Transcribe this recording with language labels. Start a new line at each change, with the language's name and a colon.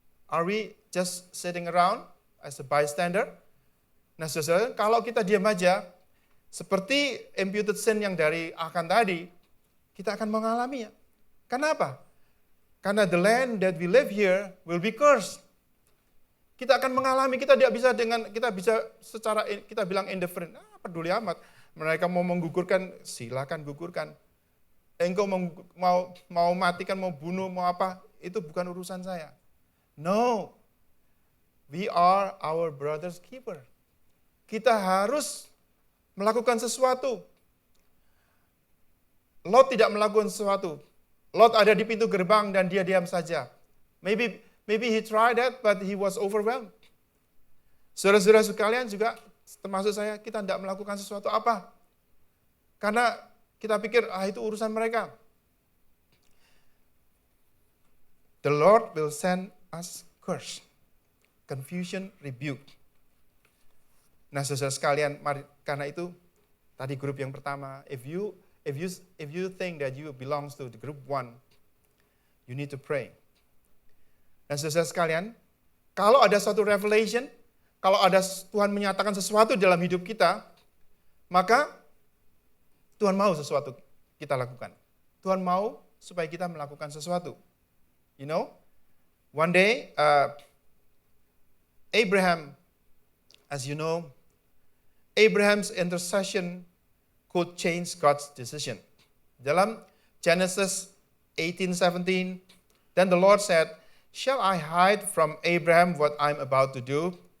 English: Are we just sitting around as a bystander?
Indonesian: Nah, saudara, kalau kita diam aja, seperti imputed sin yang dari Akan tadi, kita akan mengalaminya. Kenapa? Karena
English: the land that we live here will be cursed.
Indonesian: Kita akan mengalami, kita tidak bisa kita bisa secara, kita bilang indifferent, peduli amat. Mereka mau menggugurkan, silakan gugurkan. Engkau mau matikan, mau bunuh, mau apa, itu bukan urusan saya.
English: No, we are our brother's keeper.
Indonesian: Kita harus melakukan sesuatu. Lot tidak melakukan sesuatu. Lot ada di pintu gerbang dan dia diam saja.
English: Maybe he tried that, but he was overwhelmed.
Indonesian: Saudara-saudara sekalian juga, termasuk saya, kita tidak melakukan sesuatu apa? Karena kita pikir, itu urusan mereka.
English: The Lord will send us curse, confusion, rebuke.
Indonesian: Nah, saudara sekalian, karena itu tadi grup yang pertama,
English: if you think that you belongs to the group 1, you need to pray.
Indonesian: Dan saudara sekalian, kalau ada suatu revelation, kalau ada Tuhan menyatakan sesuatu dalam hidup kita, maka Tuhan mau sesuatu kita lakukan. Tuhan mau supaya kita melakukan sesuatu.
English: You know, one day, Abraham, as you know, Abraham's intercession could change God's decision.
Indonesian: Dalam
English: Genesis 18:17, then the Lord said, "Shall I hide from Abraham what I'm about to do?"